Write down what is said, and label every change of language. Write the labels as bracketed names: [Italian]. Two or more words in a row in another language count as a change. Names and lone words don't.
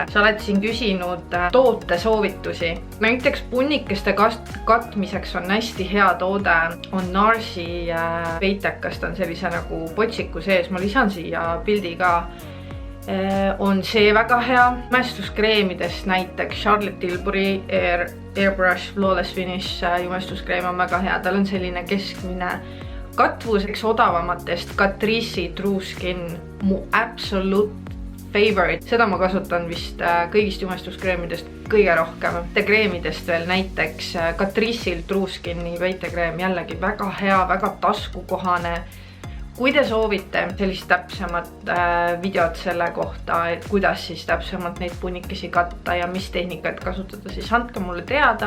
[Estonian] Sa oled siin küsinud toote soovitusi. Näiteks punnikeste katmiseks on hästi hea toode, on Narsi peitekast, on sellise nagu potsiku sees. Ma lisan siia pildi ka. On see väga hea. Jumestuskreemidest näiteks Charlotte Tilbury Airbrush Flawless Finish jumestuskreem on väga hea. Tal on selline keskmine katvuseks odavamatest Catrice'i True Skin, [English] mu absolute favorite. [Estonian] Seda ma kasutan vist kõigist jumestuskreemidest kõige rohkem. Kreemidest veel näiteks Catrice'il True Skin'i peitekreem, jällegi väga hea, väga taskukohane. Kui te soovite sellist täpsemat videot selle kohta, et kuidas siis täpsemalt neid punnikesi katta ja mis tehnikat kasutada, siis andke mulle teada.